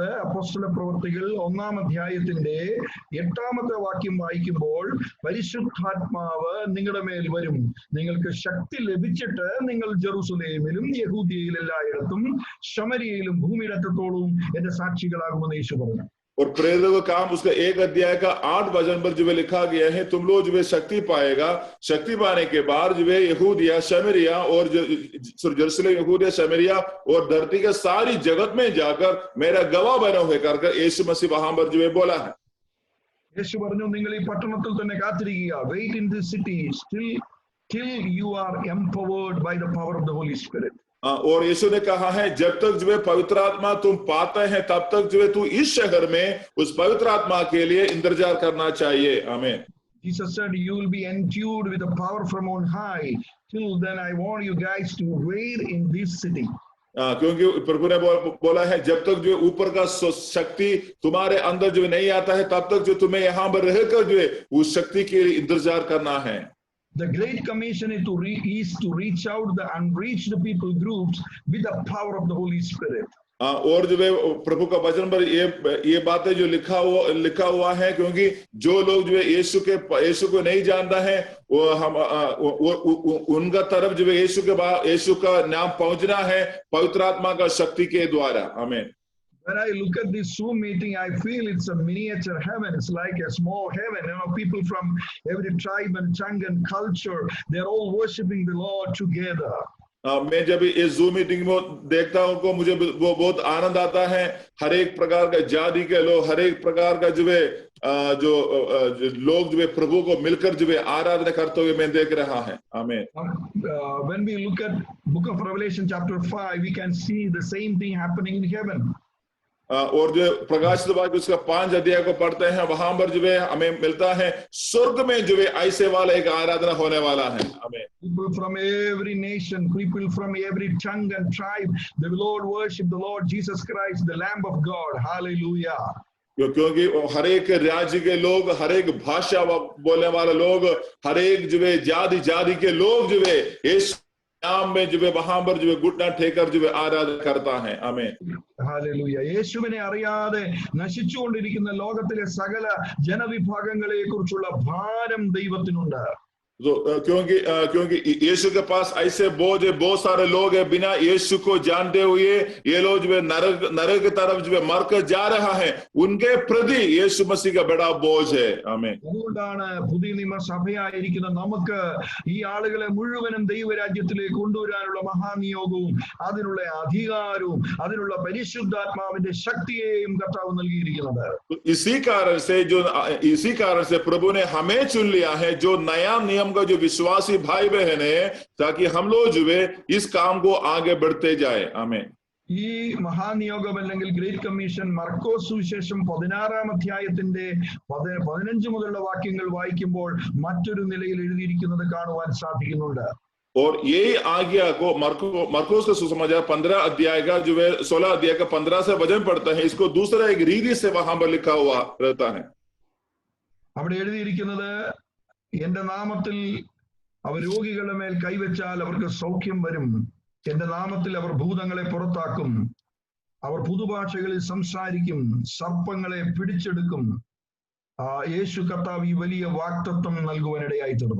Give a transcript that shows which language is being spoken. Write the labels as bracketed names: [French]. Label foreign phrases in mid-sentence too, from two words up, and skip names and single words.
[Malayalam] അപ്പോസ്തല പ്രവൃത്തികൾ 1-ാം അധ്യായത്തിന്റെ 8-ാമത്തെ വാക്യം വായിക്കുമ്പോൾ, പരിശുദ്ധാത്മാവ് നിങ്ങളുടെ മേൽ വരും, നിങ്ങൾക്ക് ശക്തി ലഭിച്ചിട്ട് നിങ്ങൾ ജെറുസലേമിലും യഹൂദിയയിൽ എല്ലായിടത്തും ശമരിയയിലും ഭൂമിയുടെ അറ്റത്തോളവും എന്റെ സാക്ഷികളാകുമെന്ന് യേശു പറഞ്ഞു. [Hindi] और प्रेरितों का काम उसका 1 अध्याय का 8 वचन पर जो लिखा गया है, तुम लोग जो शक्ति पाएगा, शक्ति पाने के बाद जो यहूदिया शमरिया और जेरूशलेम यहूदिया शमरिया और धरती के सारी जगत में जाकर मेरा गवाह बने हुए कर यीशु मसीह वहां पर जो बोला है. [Malayalam] യേശു പറഞ്ഞു, നിങ്ങൾ ഈ പട്ടണത്തിൽ തന്നെ കാത്തിരിക്കുക. [English] wait in this city till you are empowered by the power of the Holy Spirit. [Hindi] और यीशु ने कहा है, जब तक जो है पवित्र आत्मा तुम पाते हैं तब तक जो है तू इस शहर में उस पवित्र आत्मा के लिए इंतजार करना चाहिए. आमीन. [English] Jesus said, you will be endued with the power from on high. Till then I want you guys to wait in this city. [Hindi] क्योंकि प्रभु ने बोला है, जब तक जो ऊपर का शक्ति तुम्हारे अंदर जो नहीं आता है तब तक जो तुम्हें यहाँ पर रहकर जो है उस शक्ति के लिए इंतजार करना है. [English] The Great Commission is to reach out the unreached people groups with the power of the Holy Spirit. [Hindi] और जो है प्रभु का वचन पर ये बातें जो लिखा हुआ है, क्योंकि जो लोग जो है यीशु को नहीं जानता है वो उनका तरफ जो है यीशु का नाम पहुंचना है पवित्र आत्मा का शक्ति के द्वारा. आमीन. [English] When I look at this Zoom meeting, I feel it's a miniature heaven. It's like a small heaven. You know, people from every tribe and tongue and culture, they're all worshiping the Lord together. [Hindi] मैं जब इस Zoom मीटिंग में देखता हूँ को मुझे वो बहुत आनंद आता है. हर एक प्रकार का जाति के लोग, हर एक प्रकार का जो है जो लोग जो है प्रभु को मिलकर जो है आराधना करते हुए मैं देख रहा है. आमीन. [English] When we look at Book of Revelation chapter 5, we can see the same thing happening in heaven. [Hindi] और जो प्रकाशित वाक्य उसका 5 अध्याय को पढ़ते हैं, वहां पर जो है हमें मिलता है स्वर्ग में जो है ऐसे वाला एक आराधना होने वाला है. आमीन. [English] People from every nation, people from every tongue and tribe, the Lord worship the Lord Jesus Christ, the Lamb of God. Hallelujah. [Hindi] क्योंकि हर एक राज्य के लोग, हर एक भाषा बोलने वाले लोग, हर एक जो है जाति के लोग जो है इस नाम में जो है वहां पर जो है घुटना टेकर जो है आराधना करता है. आमीन. Hallelujah. [Malayalam] യേശുവിനെ അറിയാതെ നശിച്ചുകൊണ്ടിരിക്കുന്ന ലോകത്തിലെ സകല ജനവിഭാഗങ്ങളെ കുറിച്ചുള്ള ഭാരം ദൈവത്തിനുണ്ട്. [Hindi] क्योंकि यीशु के पास ऐसे बहुत सारे लोग हैं बिना यीशु को जानते हुए ये लोग जो है नरक की तरफ जो है मरकर जा रहा है, उनके प्रति यीशु मसीह का बड़ा बोझ है. आमीन. [Malayalam] അതുകൊണ്ടാണ് പുതിയ നിയമസഭയായിരിക്കുന്ന നമുക്ക് ഈ ആളുകളെ മുഴുവനും ദൈവരാജ്യത്തിലേക്ക് കൊണ്ടുവരാനുള്ള മഹാനിയോഗവും അതിനുള്ള അധികാരവും അതിനുള്ള പരിശുദ്ധാത്മാവിന്റെ ശക്തിയെയും കർത്താവ് നൽകിയിരിക്കുന്നത്. [Hindi] इसी कारण से प्रभु ने हमें चुन लिया है, जो नया नियम का जो विश्वासी भाई बहन है, ताकि हम लोग जो है इस काम को आगे बढ़ते जाए. आमीन. [Malayalam] ഈ മഹാനിയോഗം അല്ലെങ്കിൽ [English] Great Commission [Malayalam] മർക്കോസ് സുവിശേഷം 16-ാം അധ്യായത്തിന്റെ 15 മുതലുള്ള വാക്യങ്ങൾ വായിക്കുമ്പോൾ മറ്റൊരു നിലയിൽ എഴുതിയിരിക്കുന്നത് കാണുവാൻ സാധിക്കുന്നുണ്ട്. [Hindi] और यही आज्ञा को मरकोस का सुसमाचार 15 अध्याय का जो है 16 अध्याय का 15 से वचन पढ़ता है, इसको दूसरा एक रीति से वहां पर लिखा हुआ रहता है. [Malayalam] അവിടെ എഴുതിയിരിക്കുന്നത്, എന്റെ നാമത്തിൽ അവർ രോഗികളുടെ മേൽ കൈവച്ചാൽ അവർക്ക് സൗഖ്യം വരും, എന്റെ നാമത്തിൽ അവർ ഭൂതങ്ങളെ പുറത്താക്കും, അവർ പുതുഭാഷകളിൽ സംസാരിക്കും, സർപ്പങ്ങളെ പിടിച്ചെടുക്കും. യേശു കർത്താവ് ഈ വലിയ വാഗ്ദത്തം നൽകുവാനിടയായി തീർന്നു.